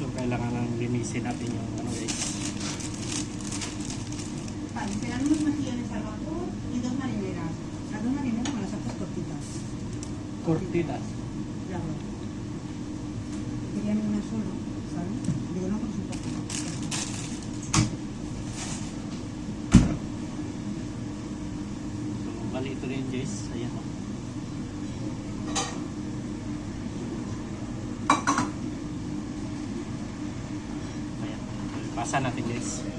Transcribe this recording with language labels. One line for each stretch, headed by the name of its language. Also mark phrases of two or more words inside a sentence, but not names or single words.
Filipino: kailangan nang linisin natin yung ano guys.
Spanish: Vale, serán unos mejillones al vapor y dos marineras. Las dos marineras me las haces cortitas. Cortitas. Claro. Querían una solo, ¿sabes? Digo, no, por supuesto.
Filipino: So, bali ito rin guys. Ayan o. Ayan. Pasa natin guys.